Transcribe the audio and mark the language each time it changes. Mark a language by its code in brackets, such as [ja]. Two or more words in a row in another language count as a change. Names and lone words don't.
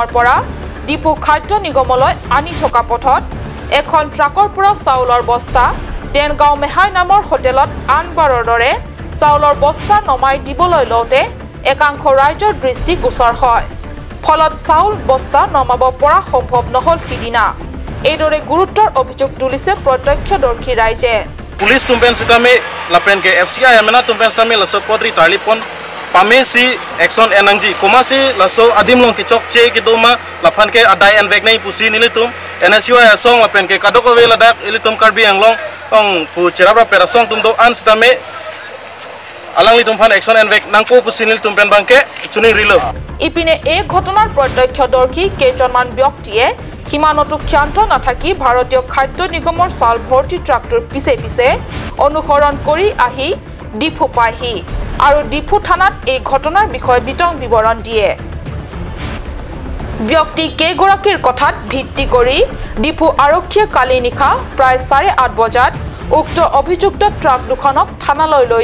[as] পৰা ডিপু খাদ্য নিগমলৈ আনি থকা পথত এখন ট্ৰাকৰ পৰা চাউলৰ বস্তা ডেনগাঁও মেহাই নামৰ হোটেলত আনবাৰৰ দৰে চাউলৰ বস্তা নমাই দিবলৈ লওঁতে একাংশ ৰাইজৰ দৃষ্টি গোচৰ হয় ফলত চাউল বস্তা নমাব পৰা সম্ভৱ নহল সিদিনা এইদৰে গুৰুত্বৰ অভিযোগ তুলিছে প্ৰত্যক্ষদৰ্শী ৰাইজে [mjw] পুলিচ tumpen sitame lapen ke FCI amena tumpen sami laso kodri talipon pamesi action enangji komasi laso adim long kichok che kiduma lapan ke adai envek nei pusi nilitum NSUI asong lapen ke kadoko we ladak ilitum karbi anglong ong pu cerabra perasong tumdo an sitame alang litum phan action envek nangko pusi nilitum pen bangke chuni rilo [as] ইপিনে এই ঘটনাৰ প্ৰত্যক্ষদৰ্শী কেইজনমান ব্যক্তিয়ে সীমানতো ক্ষান্ত নাথাকি ভাৰতীয় খাদ্য নিগমৰ চাউল ভৰ্তি ট্ৰাকটোৰ পিছে পিছে অনুসৰণ কৰি আহি ডিফু পায়হি আৰু ডিফু থানাত এই ঘটনাৰ বিষয়ে বিতং বিৱৰণ দিয়ে ব্যক্তি কেইগৰাকীৰ কথাত ভিত্তি কৰি ডিফু আৰক্ষীয়ে কালি নিশা প্ৰায় 8:30 বজাত উক্ত অভিযুক্ত ট্ৰাক দুখনক থানালৈ লৈ